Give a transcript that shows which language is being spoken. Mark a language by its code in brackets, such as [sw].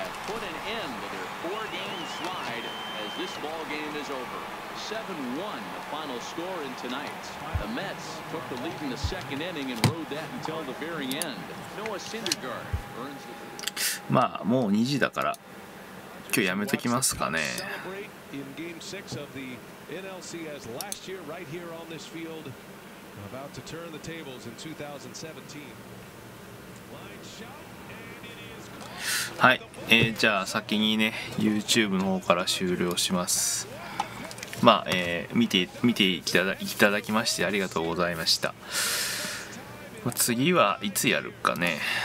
[en] Put an end to their 4-game slide as this ball game is over. 7-1 the final score in tonight. The Mets took the lead in the second inning and rode that until the very end. Noah Syndergaard earns the... [ja] まあもう2時だから今日やめときますかね。 [en] In game 6 of the NLCS last year right here on this field, about to turn the tables in 2017. Line shot. [ja] はい、じゃあ先にね YouTube の方から終了します。まあ、見ていただきましてありがとうございました。次はいつやるかね。